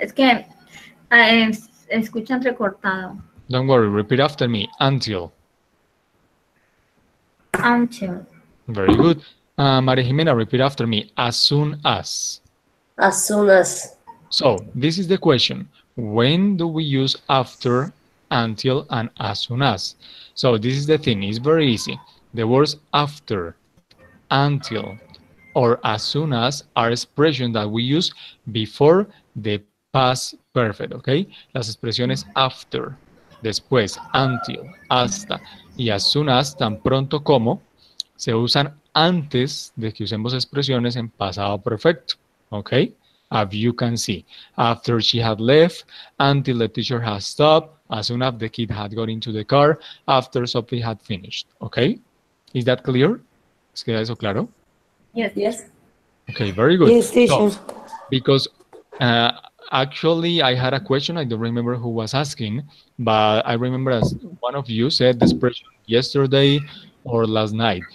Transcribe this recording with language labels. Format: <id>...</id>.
<es>Es que escucha entrecortado.</es> <en>Don't worry, repeat after me. Until. Until. Very good. Maria Jimena, repeat after me. As soon as. As soon as. So, this is the question. When do we use after, until, and as soon as? So, this is the thing. It's very easy. The words after, until, or as soon as are expressions that we use before the past perfect, ¿ok?</en> <es>Las expresiones after, después, until, hasta y as soon as, tan pronto como, se usan antes de que usemos expresiones en pasado perfecto, ¿ok?</es> <en>As you can see, after she had left, until the teacher had stopped, as soon as the kid had got into the car, after Sophie had finished, ¿ok? Is that clear?</en> <es>¿Es queda eso claro?</es> <en>Yes. Yes. Okay, very good. Yes, teacher. So, because uh, actually I had a question, I don't remember who was asking, but I remember as one of you said the expression yesterday or last night.</en>